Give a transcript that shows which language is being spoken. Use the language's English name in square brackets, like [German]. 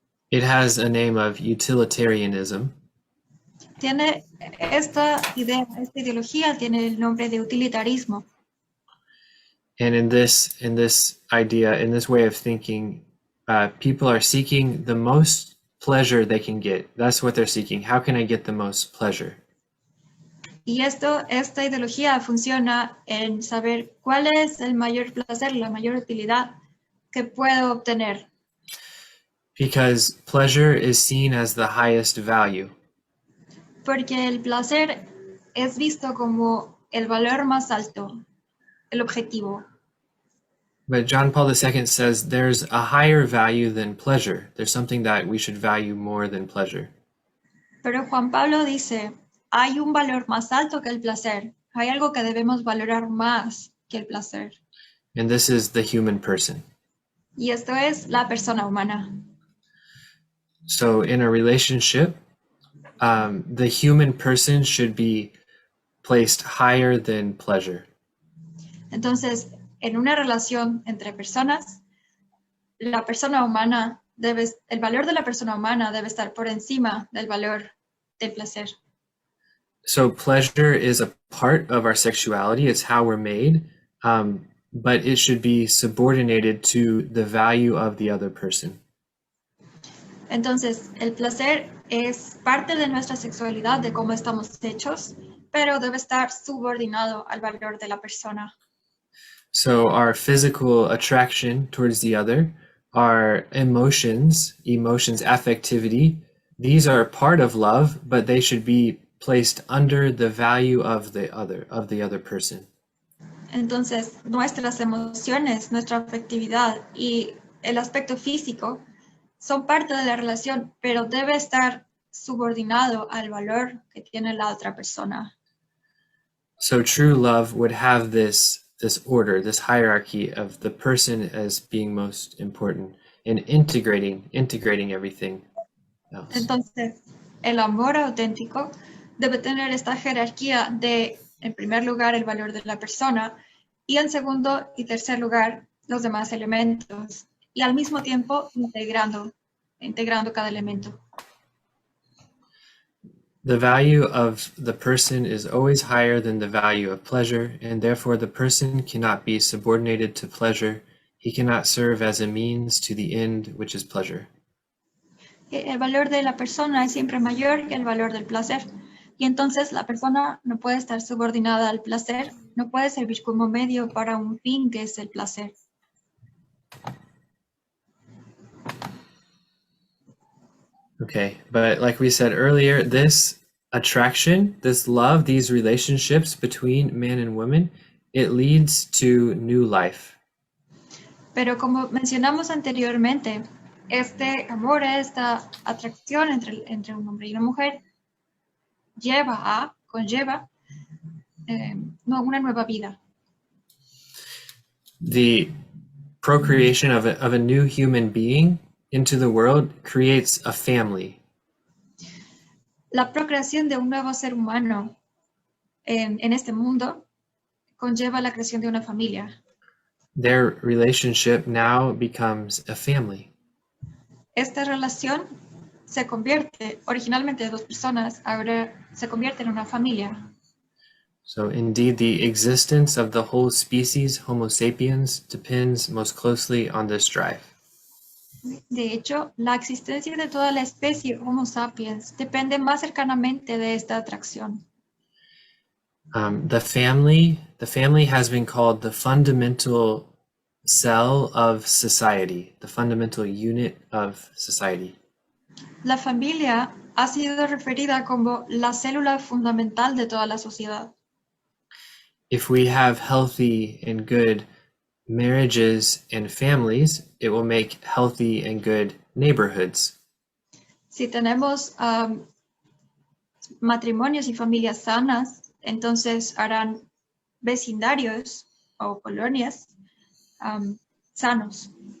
[English] It has a name of utilitarianism. [Spanish] tiene esta idea, esta ideología tiene el nombre de utilitarismo. [English] And in this idea, in this way of thinking, people are seeking the most pleasure they can get. That's what they're seeking. How can I get the most pleasure? [Spanish] Y esta ideología funciona en saber cuál es el mayor placer, la mayor utilidad que puedo obtener. [English] Because pleasure is seen as the highest value. [Spanish] Porque el placer es visto como el valor más alto, el objetivo. [English] But John Paul II says there's a higher value than pleasure. There's something that we should value more than pleasure. [Spanish] Pero Juan Pablo dice, hay un valor más alto que el placer. Hay algo que debemos valorar más que el placer. [English] And this is the human person. [Spanish] Y esto es la persona humana. [English] So in a relationship, the human person should be placed higher than pleasure. [Spanish] Entonces, en una relación entre personas, la persona humana el valor de la persona humana debe estar por encima del valor del placer. [English] So pleasure is a part of our sexuality. It's how we're made, but it should be subordinated to the value of the other person. [Spanish] Entonces, el placer es parte de nuestra sexualidad, de cómo estamos hechos, pero debe estar subordinado al valor de la persona. [English] So our physical attraction towards the other, our emotions, affectivity, these are part of love, but they should be placed under the value of the other person. [Spanish] Entonces, nuestras emociones, nuestra afectividad y el aspecto físico son parte de la relación, pero debe estar subordinado al valor que tiene la otra persona. [English] So true love would have this order, this hierarchy of the person as being most important and integrating everything else. [Spanish] Entonces, el amor auténtico debe tener esta jerarquía de, en primer lugar, el valor de la persona y en segundo y tercer lugar, los demás elementos y al mismo tiempo integrando cada elemento. [English] The value of the person is always higher than the value of pleasure, and therefore the person cannot be subordinated to pleasure. He cannot serve as a means to the end, which is pleasure. [Spanish] El valor de la persona es siempre mayor que el valor del placer. Y entonces la persona no puede estar subordinada al placer, no puede servir como medio para un fin que es el placer. [English] Okay, but like we said earlier, this attraction, this love, these relationships between men and women, it leads to new life. [Spanish] Pero como mencionamos anteriormente, este amor, esta atracción entre un hombre y una mujer conlleva una nueva vida. [English] The procreation of a new human being into the world creates a family. [Spanish] La procreación de un nuevo ser humano en este mundo conlleva la creación de una familia. [English] Their relationship now becomes a family. [Spanish] Esta relación se convierte, originalmente de dos personas, ahora se convierte en una familia. [English] So indeed, the existence of the whole species, Homo sapiens, depends most closely on this drive. [Spanish] De hecho, la existencia de toda la especie Homo sapiens depende más cercanamente de esta atracción. [English] The family has been called the fundamental cell of society, the fundamental unit of society. [Spanish] La familia ha sido referida como la célula fundamental de toda la sociedad. [English] If we have healthy and good marriages and families, it will make healthy and good neighborhoods. [Spanish] Si tenemos matrimonios y familias sanas, entonces harán vecindarios o colonias sanos.